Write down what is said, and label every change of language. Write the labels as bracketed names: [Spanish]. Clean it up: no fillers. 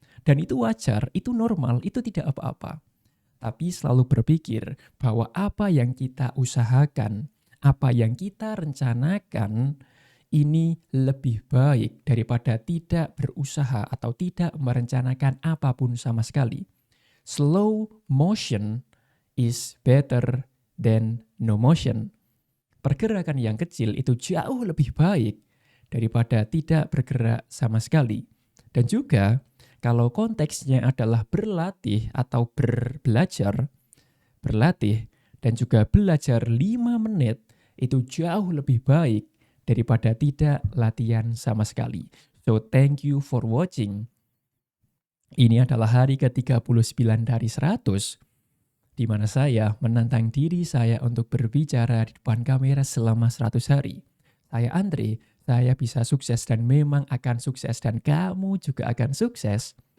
[Indonesian] Dan itu wajar, itu normal, itu tidak apa-apa. Tapi selalu berpikir bahwa apa yang kita usahakan, apa yang kita rencanakan, ini lebih baik daripada tidak berusaha atau tidak merencanakan apapun sama sekali. [English] Slow motion is better than no motion. [Indonesian] Pergerakan yang kecil itu jauh lebih baik daripada tidak bergerak sama sekali. Dan juga Kalau konteksnya adalah berlatih atau belajar, berlatih dan juga belajar 5 menit itu jauh lebih baik daripada tidak latihan sama sekali. [English] So thank you for watching. [Indonesian] Ini adalah hari ke-39 dari 100, di mana saya menantang diri saya untuk berbicara di depan kamera selama 100 hari. Saya Andre, saya bisa sukses dan memang akan sukses dan kamu juga akan sukses.